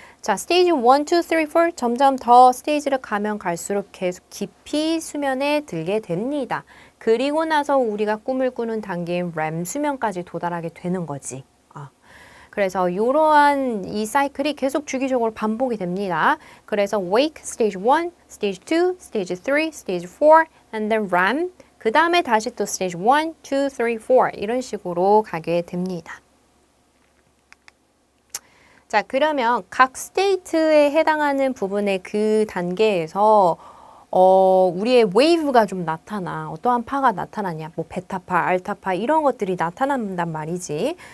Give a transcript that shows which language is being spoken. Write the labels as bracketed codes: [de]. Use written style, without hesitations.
[ko] 자, 스테이지 1, 2, 3, 4 점점 더 스테이지를 가면 갈수록 계속 깊이 수면에 들게 됩니다. 그리고 나서 우리가 꿈을 꾸는 단계인 REM 수면까지 도달하게 되는 거지. 그래서 이러한 이 사이클이 계속 주기적으로 반복이 됩니다. [en] 그래서 wake, stage 1, stage 2, stage 3, stage 4, and then REM. [ko] 그 다음에 다시 또 stage 1, 2, 3, 4 이런 식으로 가게 됩니다. 자, 그러면 각 스테이트에 해당하는 부분의 그 단계에서 우리의 웨이브가 좀 나타나. 어떠한 파가 나타나냐. 뭐 베타파, 알타파 이런 것들이 나타난단 말이지.